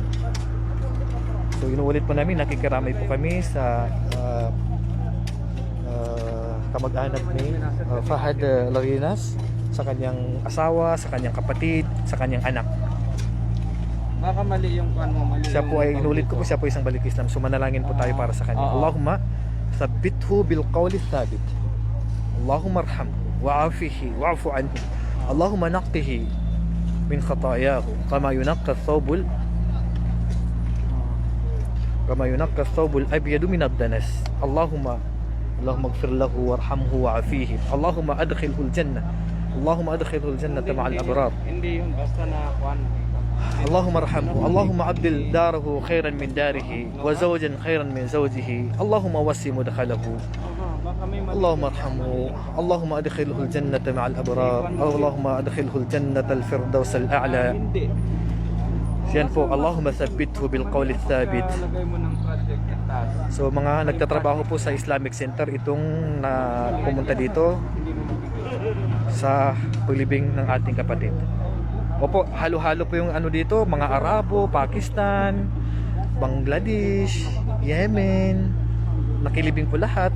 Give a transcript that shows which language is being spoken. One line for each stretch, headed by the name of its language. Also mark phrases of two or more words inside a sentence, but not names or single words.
Filipino: So inuulit po namin, nakikiramay po kami sa kamag-anak ni Fahad Larinas, sa kanyang asawa, sa kanyang kapatid, sa kanyang anak. Baka mali yung kuan mo, mali. Siya po ay inulit ko po, siya po isang balik Islam. So manalangin po tayo para sa kanya.
Arabic: اللهم ثبته بالقول الثابت اللهم ارحمه وعافه واعف عنه. اللهم نقه من خطاياه كما ينقى الثوب الأبيض من الدنس. اللهم اغفر له وارحمه وعافه. اللهم أدخله الجنة اللهم أدخله الجنة مع الأبرار.
Filipino: Hindi yun basta na kuan.
Arabic: اللهم ارحمه اللهم عبدل داره خيرا من داره وزوجا خيرا من زوجه اللهم وسع مدخله اللهم ارحمه اللهم ادخله الجنة مع الأبرار اللهم ادخله الجنة الفردوس الأعلى
Filipino: yan po
Arabic: اللهم ثبته بالقول الثابت.
Filipino: Lagay mo ng
English: project task.
Filipino: So mga nagtatrabaho po sa Islamic Center itong na pumunta dito sa paglibing ng ating kapatid. Opo, halo-halo po yung ano dito, mga Arabo, Pakistan, Bangladesh, Yemen, nakilibing po lahat.